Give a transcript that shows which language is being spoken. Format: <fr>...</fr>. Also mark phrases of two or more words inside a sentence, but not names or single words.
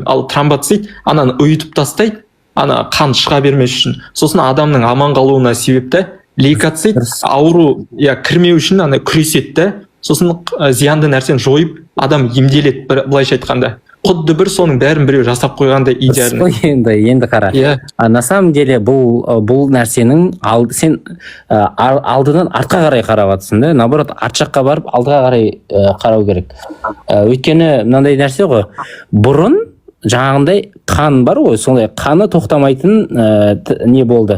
<kk>Ал тромбоцит ананы ұйытып тастайды, қан шыға бермес үшін. Сосын адамның аман қалуына себепті лейкоцит ауру кірмеу үшін күреседі. Сосын зиянды нәрсені жойып, адам емделеді, былайша айтқанда. Құдды бір соның бәрін біреу жасап қойғандай идеально. Енді қара.</kk> <ru>На самом деле</ru> <kk>бұл нәрсенің сен алдынан артқа қарай қарап жатсың да, наоборот арт жаққа барып алдыға қарай қарау керек. Өйткені мынандай нәрсе ғой, бұрын жаңағындай қан бар ғой, сондай қаны тоқтамайтын не болды.</kk>